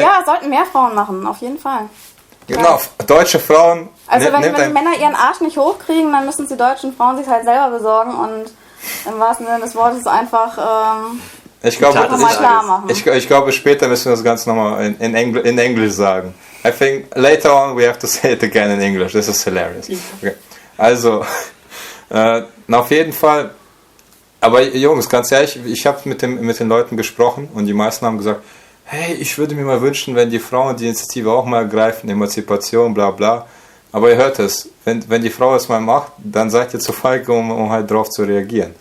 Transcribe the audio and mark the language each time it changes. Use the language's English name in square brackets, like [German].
[German] Ja, sollten mehr Frauen machen, auf jeden Fall. Genau, deutsche Frauen. Also wenn die Männer ihren Arsch nicht hochkriegen, dann müssen die deutschen Frauen sich halt selber besorgen und im wahrsten Sinne des Wortes einfach ich glaube, später müssen wir das Ganze nochmal in Englisch sagen. [English] I think later on we have to say it again in English. This is hilarious. Okay. [German] Also, auf jeden Fall. Aber Jungs, ganz ehrlich, ich habe mit den Leuten gesprochen und die meisten haben gesagt, hey, ich würde mir mal wünschen, wenn die Frauen die Initiative auch mal ergreifen, Emanzipation, bla bla. Aber ihr hört es, wenn die Frau es mal macht, dann seid ihr zu feige, um halt drauf zu reagieren.